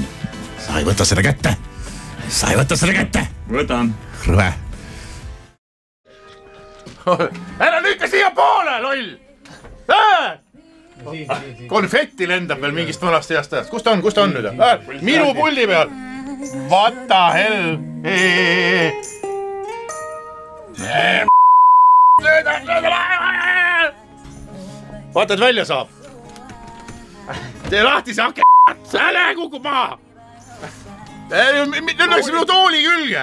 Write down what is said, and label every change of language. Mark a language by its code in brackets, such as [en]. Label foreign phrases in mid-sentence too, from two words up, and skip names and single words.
[et] Sa ei võta seda kätte. Võtan. Rõve. Ära lükka siia poole, loll! Konfetti lendab veel mingist vanast heast ajast. Kus ta on nüüd? Minu pulli peal. [en] What the hell? [et] Vaata, et välja saab. Tee lahti see ake. Säle kukub maha. Nüüd läks minu tooli külge.